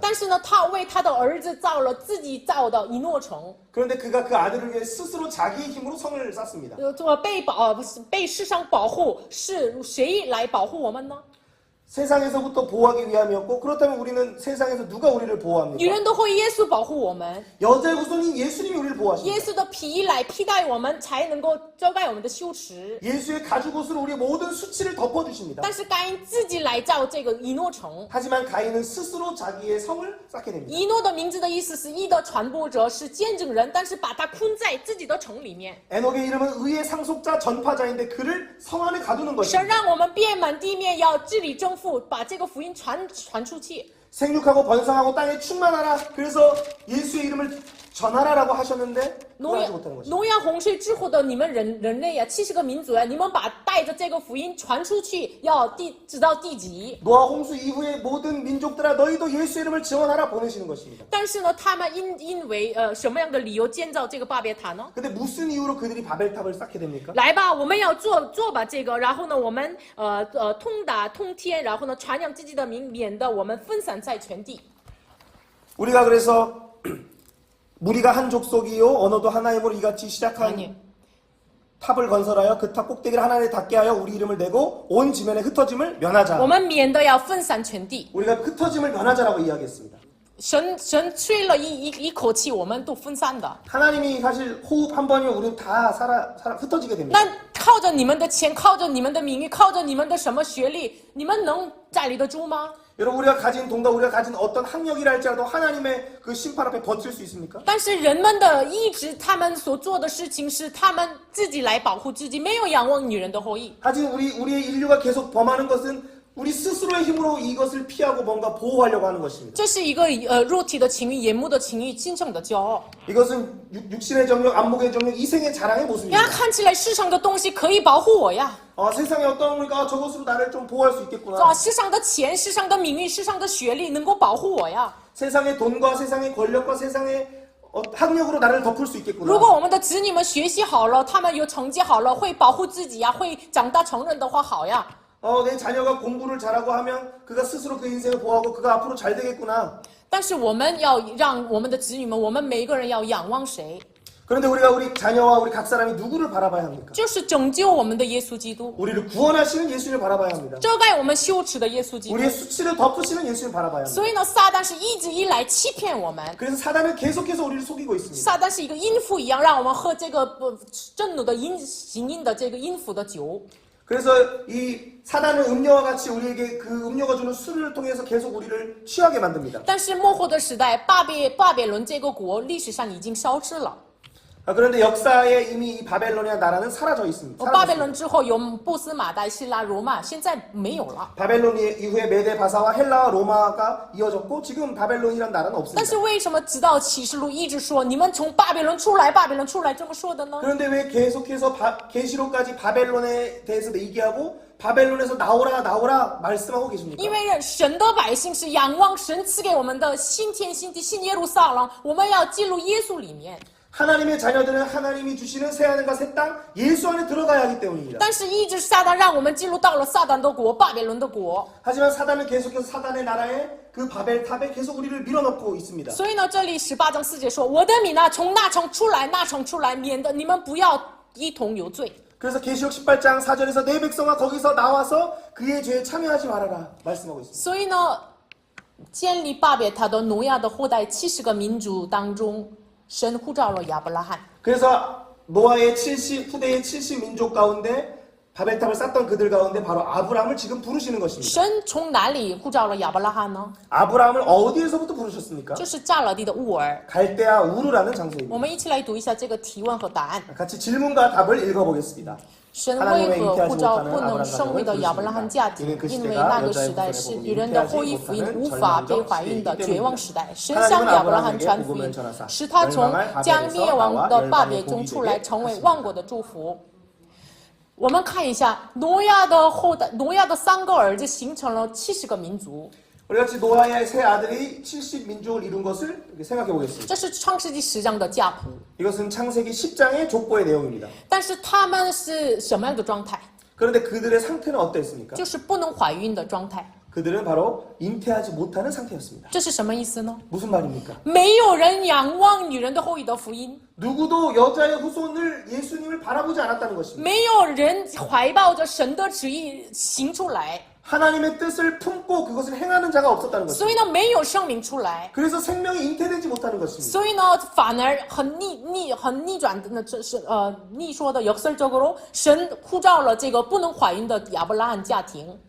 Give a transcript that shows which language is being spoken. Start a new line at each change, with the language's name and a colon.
Chinese: 但是呢，他为他的儿子造了自己造的以诺城，
Korean: 그런데 그가 그 아들을 위해 스스로 자기의 힘으로 성을 쌓습니다.
Chinese: 被世上保护，是谁来保护我们呢？
Korean: 세상에서부터 보호하기 위함이었고 그렇다면 우리는 세상에서 누가 우리를
Chinese: 女
Korean: 보호합니까?
Chinese: 人都会耶稣保护我们，
Korean: 여자의 후손인 예수님이 우리를
Chinese: 耶
Korean: 보호하십니다.
Chinese: 稣的皮来替代我们，才能够遮盖我们的羞耻。
Korean: 예수의 가죽 옷으로 우리의 모든 수치를 덮어주십니다.
Chinese: 但是该因自己来造这个以诺城。
Korean: 하지만 가인은 스스로 자기의 성을 쌓게 됩니다.
Chinese: 以诺的名字的意思是义的传播者，是见证人，但是把他困在自己的城里面。
Korean: 에녹의 이름은 의의 상속자 전파자인데 그를 성 안에 가두는
Chinese: 神
Korean: 것입니다.
Chinese: 让我们遍满地面，要治理征服，把这个福音传出去。
Korean: 생육하고 번성하고 땅에 충만하라. 그래서 예수의 이름을 전하라라고 하셨는데
Chinese: 挪
Korean: 그러지
Chinese: 亚
Korean: 못하는 것입니다.
Chinese: 挪亚洪水之后的你们人类呀，70个民族呀，你们把带着这个福音传出去，要直到地极。
Korean: 노아 홍수 이후의 모든 민족들아 너희도 예수 이름을 증언하라 보내시는 것입니다.
Chinese: 但是呢，他们因为什么样的理由建造这个巴别塔呢？
Korean: 근데 무슨 이유로 그들이 바벨탑을 쌓게 됩니까?
Chinese: 来吧，我们要做吧这个，然后呢，我们通达通天，然后呢，传扬自己的名，免得我们分散在全地。
Korean: 우리가 그래서 무리가 한 족속이요 언어도 하나임으로 이같이 시작한 아니. 탑을 건설하여 그 탑 꼭대기를 하나님에 닿게 하여 우리 이름을 대고 온 지면에 흩어짐을 면하자.
Chinese: 我们免得要分散全地。
Korean: 우리가 흩어짐을 면하자라고 이야기했습니다.
Chinese: 神吹了一口气，我们都分散的。
Korean: 하나님이 사실 호흡 한 번이면 우리는 다 흩어지게 됩니다.
Chinese: 那靠着你们的钱，靠着你们的名誉，靠着你们的什么学历，你们能站立得住吗？
Korean: 여러분 우리가 가진 돈과 우리가 가진 어떤 학력이라 할지라도 하나님의 그 심판 앞에 버틸 수 있습니까?
Chinese: 但是人们的意志，他们所做的事情是他们自己来保护自己，没有仰望女人的后裔。
Korean: 하지만 우리의 인류가 계속 범하는 것은 우리 스스로의 힘으로 이것을 피하고 뭔가 보호하려고 하는 것입니다.
Chinese: 这是一个肉体的情欲、眼目的情欲、今生的骄傲。
Korean: 이것은 육신의 정력, 안목의 정력, 이생의 자랑의
Chinese: 呀，
Korean: 모습입니다.
Chinese: 看起来世上的东西可以保护我呀，
Korean: 세상에 어떤 우리가 저것으로 나를 좀 보호할 수 있겠구나.
Chinese: 世上的钱、世上的名誉、世上的学历能够保护我呀。
Korean: 세상의 돈과 세상의 권력과 세상의 학력으로 나를 덮을 수 있겠구나.
Chinese: 如果我们的子女们学习好了，他们有成绩好了，会保护自己呀，会长大成人的话，好呀。
Korean: 내 자녀가 공부를 잘하고 하면 그가 스스로 그 인생을 보호하고 그가 앞으로 잘 되겠구나.
Chinese: 但是我们要让我们的子女们，我们每一个人要仰望谁？
Korean: 그런데 우리가 우리 자녀와 우리 각 사람이 누구를 바라봐야 합니까?
Chinese: 就是拯救我们的耶稣基督，
Korean: 우리를 구원하시는 예수님을 바라봐야 합니다.
Chinese: 遮盖我们羞耻的耶稣基督。
Korean: 우리의 수치를 덮으시는 예수님을 바라봐야 합니다.
Chinese: 所以呢，撒旦是一直以来欺骗我们，
Korean: 그래서 사단은 계속해서 우리를 속이고 있습니다.
Chinese: 撒旦是一个淫妇一样，让我们喝这个震怒的行淫的这个淫妇的酒。
Korean: 그래서 이 사단은 음료와 같이 우리에게 그 음료가 주는 술을 통해서 계속 우리를 취하게 만듭니다.
Chinese: 但是末后的时代，巴别伦这个国历史上已经消失了。
Korean: 그런데 역사에 이미 이 바벨론이라는 나라는 사라져 있습니다.
Chinese: 巴别伦之后有波斯、马代、希腊、罗马，现在没有了。
Korean: 바벨론 이후에 메데, 바사와 헬라와 로마가 이어졌고 지금 바벨론이라는 나라는
Chinese: 但
Korean: 없습니다.
Chinese: 是为什么直到启示录一直说你们从巴比伦出来，巴比伦出来这么说的呢？
Korean: 그런데 왜 계속해서 계시록까지 바벨론에 대해서 얘기하고 바벨론에서 나오라 말씀하고 계십니까?
Chinese: 因为神的百姓是仰望神赐给我们的新天新地、新耶路撒冷，我们要进入耶稣里面。
Korean: 하나님의 자녀들은 하나님이 주시는 새하늘과 새 땅 예수 안에 들어가야 하기 때문입니다.
Chinese: 但是一直撒旦让我们进入到了撒旦的国、巴比伦的国。
Korean: 하지만 사단은 계속해서 사단의 나라에 그 바벨탑에 계속 우리를 밀어넣고 있습니다.
Chinese: 所以呢，这里18章4节说：“我的民啊，从那城出来，那城出来，免得你们不要一同有罪。”
Korean: 그래서 계시록 18장 4절에서 내 백성아 거기서 나와서 그의 죄에 참여하지 말아라 말씀하고 있습니다.
Chinese: 所以呢，建立巴别塔的挪亚的后代70个民族当中，神呼召了亚伯拉罕。
Korean: 그래서 노아의 후대의 70민족 가운데 바벨탑을 쌓던 그들 가운데 바로 아브라함을 지금 부르시는 것입니다.
Chinese: 神从哪里呼召了亚伯拉罕呢？
Korean: 아브라함을 어디에서부터 부르셨습니까?
Chinese: 就是迦勒地的乌尔。
Korean: 갈대아 우르라는
Chinese: 我
Korean: 장소입니다.
Chinese: 们一起来读一下这个提问和答案。
Korean: 같이 질문과 답을 읽어보겠습니다.
Chinese: 神为何呼召不能生育的亚伯拉罕家庭？因为那个时代是女人的后裔福音无法被怀孕的绝望时代。神向亚伯拉罕传福音，使他从将灭亡的巴别中出来，成为万国的祝福。我们看一下挪亚的后代，挪亚的3个儿子形成了70个民族。
Korean: 우리 같이 노아의 세 아들이 70민족을 이룬 것을 생각해 보겠습니다.
Chinese: 这是创世纪10章的家谱。
Korean: 이것은 창세기 10장의 족보의 내용입니다.
Chinese: 但是他们是什么样的状态？
Korean: 그런데 그들의 상태는 어땠습니까?
Chinese: 就是不能怀孕的状态。
Korean: 그들은 바로 잉태하지 못하는 상태였습니다.
Chinese: 这是什么意思呢？
Korean: 무슨 말입니까?
Chinese: 没有人仰望女人的后裔的福音，
Korean: 누구도 여자의 후손을 예수님을 바라보지 않았다는 것입니다.
Chinese: 没有人怀抱着神的旨意行出来，
Korean: 하나님의 뜻을 품고 그것을 행하는 자가 없었다는 것입니다.
Chinese: 所以呢，没有生命出来，
Korean: 그래서 생명이 잉태되지 못하는 것입니다.
Chinese: 所以呢，反而很逆转的，那这是逆说的
Korean: 역설적으로
Chinese: 神呼召了这个不能怀孕的亚伯拉罕家庭。